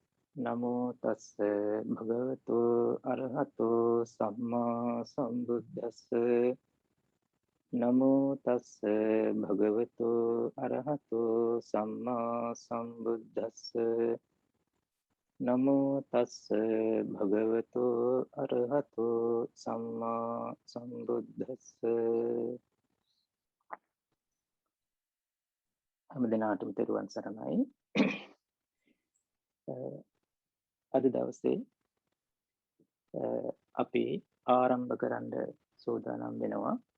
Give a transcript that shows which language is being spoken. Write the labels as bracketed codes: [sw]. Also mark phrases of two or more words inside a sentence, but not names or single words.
[pi] නමෝ තස්ස භගවතු අරහතෝ සම්මා සම්බුද්දස්ස නමෝ තස්ස භගවතු අරහතෝ සම්මා සම්බුද්දස්ස නමෝ තස්ස භගවතු අරහතෝ සම්මා සම්බුද්දස්ස [si] හැම දිනාටම තෙරුවන් සරණයි. අද දවසේ අපි ආරම්භ කරන්න සූදානම් වෙනවා.